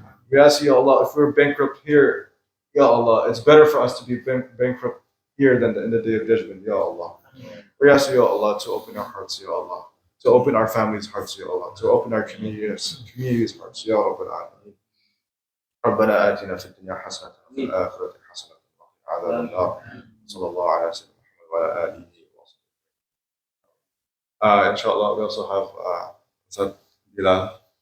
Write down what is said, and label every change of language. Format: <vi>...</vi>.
<en>We ask Ya Allah, if we're bankrupt here, Ya Allah, it's better for us to be bankrupt here than in the day of judgment, Ya Allah. We ask Ya Allah to open our hearts, Ya Allah, to open our families' hearts, Ya Allah, to open our communities' hearts, Ya Rabbal Alameen.</en> <ar>ربنا آتنا في الدنيا حسنة وفي الآخرة حسنة وقنا عذاب النار صلى الله على سيدنا محمد وعلى آله وصحبه.</ar> <en>Inshallah, we also have Ustaz Bilal.</en>